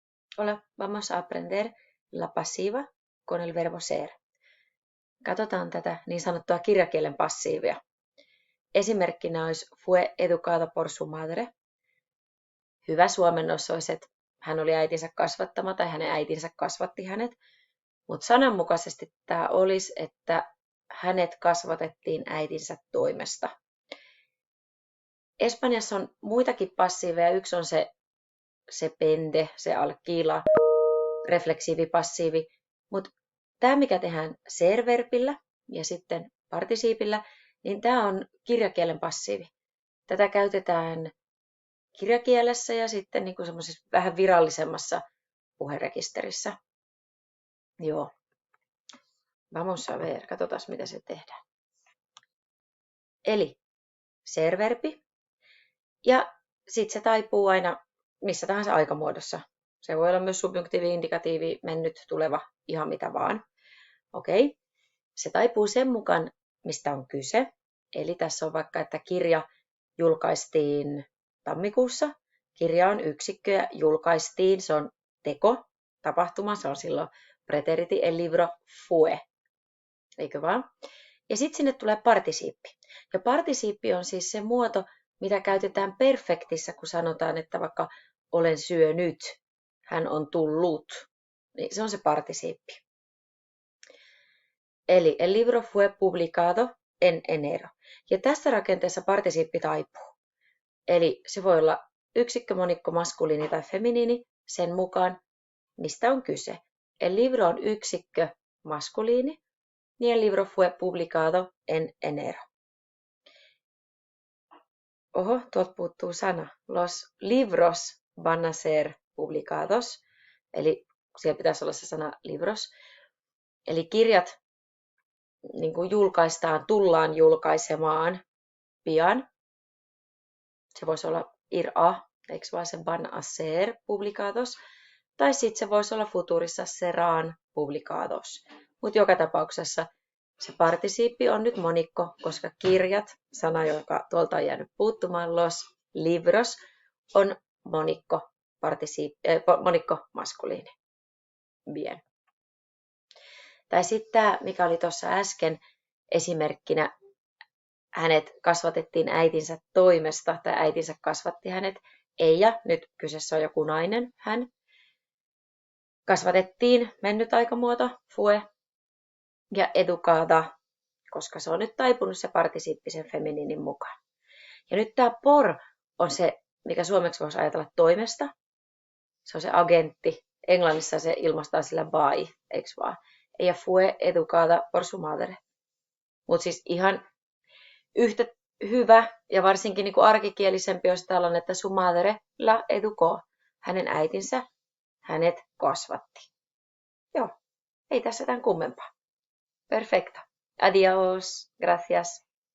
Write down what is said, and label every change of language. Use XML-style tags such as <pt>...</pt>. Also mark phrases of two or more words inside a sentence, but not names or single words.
<es>Hola, vamos a aprender la pasiva con el verbo ser.</es> <fi>Katsotaan tätä niin sanottua kirjakielen passiivia. Esimerkkinä olisi</fi> <es>fue educado por su madre.</es> <fi>Hyvä suomennos olisi, että hän oli äitinsä kasvattama tai hänen äitinsä kasvatti hänet. Mutta sananmukaisesti tämä olisi, että hänet kasvatettiin äitinsä toimesta. Espanjassa on muitakin passiiveja. Yksi on</fi> <es>se pende, se alquila,</es> <fi>refleksiivipassiivi. Mutta tämä, mikä tehdään ser-verbillä ja sitten partisiipillä, niin tämä on kirjakielen passiivi. Tätä käytetään kirjakielessä ja sitten niin kuin semmoisessa vähän virallisemmassa puherekisterissä. Joo.</fi> <es>Vamos a ver,</es> <fi>katsotaan miten se tehdään. Eli ser-verbi ja sitten se taipuu aina missä tahansa aikamuodossa. Se voi olla myös subjunktiivi, indikatiivi, mennyt, tuleva, ihan mitä vaan. Okei. Se taipuu sen mukaan, mistä on kyse. Eli tässä on vaikka, että kirja julkaistiin tammikuussa. Kirja on yksikkö ja julkaistiin, se on teko, tapahtuma, se on silloin preteriti,</fi> <es>el libro fue.</es> <fi>Eikö vaan? Ja sitten sinne tulee partisiippi. Ja partisiippi on siis se muoto, mitä käytetään perfektissä, kun sanotaan, että vaikka olen syönyt, hän on tullut. Niin se on se partisiippi.</fi> <es>Eli el libro fue publicado en enero.</es> <fi>Ja tässä rakenteessa partisiippi taipuu. Eli se voi olla yksikkö, monikko, maskuliini tai feminiini sen mukaan, mistä on kyse.</fi> <es>El libro</es> <fi>on yksikkö, maskuliini, niin</fi> <es>el libro fue publicado en enero.</es> <fi>Oho, tuolta puuttuu sana.</fi> <es>Los libros van a ser publicados.</es> <fi>Eli siellä pitäisi olla se sana libros. Eli kirjat niin kuin tullaan julkaisemaan pian. Se voisi olla</fi> <es>ir a,</es> <fi>eikö vaan se</fi> <es>van a ser publicados.</es> <fi>Tai sitten se voisi olla futurissa</fi> <es>serán publicados.</es> <fi>Mutta joka tapauksessa se partisiippi on nyt monikko, koska kirjat, sana, joka tuolta on jäänyt puuttumaan,</fi> <es>los libros,</es> <fi>on monikko maskuliini.</fi> <es>Bien.</es> <fi>Tai sitten tämä, mikä oli tuossa äsken esimerkkinä, hänet kasvatettiin äitinsä toimesta, tai äitinsä kasvatti hänet, Eija, nyt kyseessä on joku nainen, hän. Kasvatettiin, mennyt aikamuoto, fue, ja educada, koska se on nyt taipunut se partisiippisen feminiinin mukaan. Ja nyt tämä por on se, mikä suomeksi voisi ajatella toimesta. Se on se agentti. Englannissa se ilmaistaan sillä by, eikö vaan?</fi> <es>Ella fue educada por su madre.</es> <fi>Mutta siis ihan yhtä hyvä ja varsinkin niin kuin arkikielisempi olisi tällainen, että</fi> <es>su madre la educó.</es> <fi>Hänen äitinsä hänet kasvatti. Joo, ei tässä tämän kummempaa.</fi> <es>Perfecto. Adiós. Gracias.</es>